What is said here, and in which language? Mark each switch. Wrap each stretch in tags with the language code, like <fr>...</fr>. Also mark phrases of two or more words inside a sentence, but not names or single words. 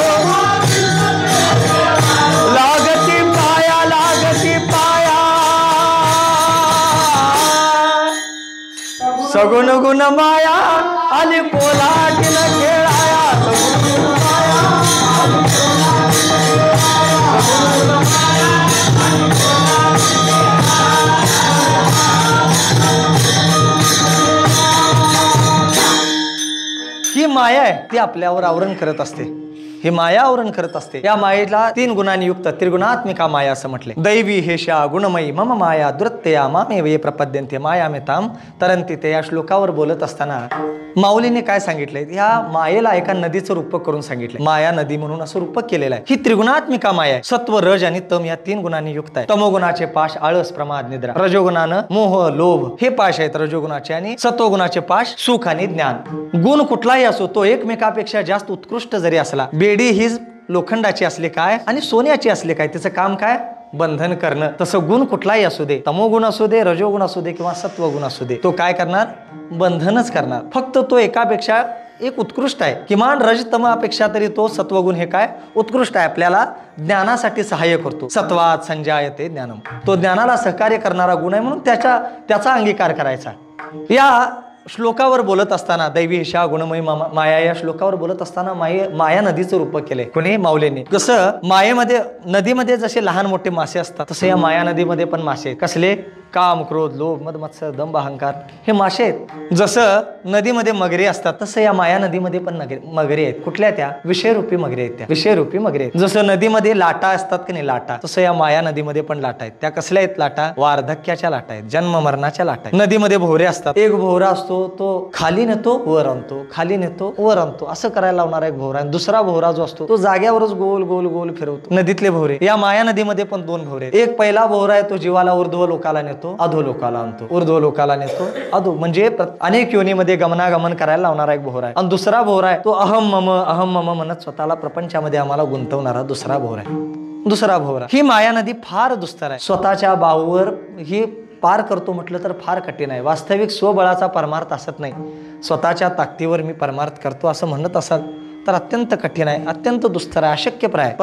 <mr>लागती पाया सगुण गुण माया आली कोलाटील खेळाया, ही माया आहे, ती आपल्यावर आवरण करत असते. ही माया आवरण करत असते. या मायेला 3 गुणांनी युक्त त्रिगुणात्मिका माया असं म्हटले.</mr> <sa>दैवी हेषा गुणमयी मम माया दुरत्यया मामेव प्रपद्यन्ते मायामेताम तरन्ति ते.</sa> <mr>या श्लोकावर बोलत असताना माऊलीने काय सांगितलंय, या मायेला एका नदीचं रूपक करून सांगितलंय. माया नदी म्हणून असं रूपक केलेलं आहे. ही त्रिगुणात्मिका माया आहे. सत्व, रज आणि तम या 3 गुणांनी युक्त आहे. तमोगुणाचे पाश आळस, प्रमाद, निद्रा. रजोगुणानं मोह, लोभ हे पाश आहेत रजोगुणाचे. आणि सत्वगुणाचे पाश सुख आणि ज्ञान. गुण कुठलाही असो, तो एकमेकापेक्षा जास्त उत्कृष्ट जरी असला, बेडी ही लोखंडाची असले काय आणि सोन्याची असले काय, त्याचं काम काय, बंधन करणं. तसं गुण कुठलाही असू दे, तमोगुण असू दे, रजोगुण असू दे किंवा सत्वगुण असू दे, तो काय करणार, बंधनच करणार. फक्त तो एकापेक्षा एक उत्कृष्ट आहे. किमान रजतमापेक्षा तरी तो सत्वगुण हे काय, उत्कृष्ट आहे. आपल्याला ज्ञानासाठी सहाय्य करतो.</mr> <sa>सत्वात संजायते ज्ञानम,</sa> <mr>तो ज्ञानाला सहकार्य करणारा गुण आहे, म्हणून त्याचा अंगीकार करायचा. या श्लोकावर बोलत असताना</mr> <sa>दैवी हेषा गुणमयी माया</sa> <mr>या श्लोकावर बोलत असताना माया नदीचं रूपक केलंय कोणी, माऊलीने. कसं मायेमध्ये, नदीमध्ये जसे लहान मोठे मासे असतात, तसे या माया नदीमध्ये पण मासे आहेत. कसले, काम, क्रोध, लोभ, मद, मत्सर, दंभ, अहंकार हे मासे आहेत. जसं नदीमध्ये मगरी असतात, तसं या माया नदीमध्ये पण मगरी आहेत. कुठल्या, त्या विषयरूपी मगरी आहेत. त्या विषयरूपी मगरी आहेत. जसं नदीमध्ये लाटा असतात की नाही, लाटा, तसं या माया नदीमध्ये पण लाटा आहेत. त्या कसल्या आहेत लाटा, वार्धक्याच्या लाटा आहेत, जन्म मरणाच्या लाटा आहेत. नदीमध्ये भोवरे असतात. एक भोवरा असतो तो खाली नेतो वर आणतो, खाली नेतो वर आणतो, असं करायला लावणारा एक भोवरा. दुसरा भोवरा जो असतो तो जाग्यावरच गोल गोल गोल फिरवतो. नदीतले भोवरे, या माया नदीमध्ये पण 2 भोवरे. एक पहिला भोवरा आहे तो जीवाला ऊर्ध्व लोकाला नेतो, अधो लोकाला आणतो. ऊर्ध्व लोकाला नेतो, अधो म्हणजे अनेक योनीमध्ये गमनागमन करायला लावणारा एक भोवरा आहे. आणि दुसरा भोवरा आहे तो</mr> <sa>अहम मम</sa> <mr>म्हणत स्वतःला प्रपंचामध्ये आम्हाला गुंतवणारा दुसरा भोवरा आहे. दुसरा भोवरा. ही माया नदी फार दुस्तर आहे. स्वतःच्या बाहूवर ही पार करतो म्हटलं तर फार कठीण आहे. वास्तविक स्वबळाचा परमार्थ असत नाही. स्वतःच्या ताकदीवर मी परमार्थ करतो असं म्हणत असाल तर अत्यंत कठीण आहे, अत्यंत दुस्तर आहे, अशक्यप्राय आहे.</mr>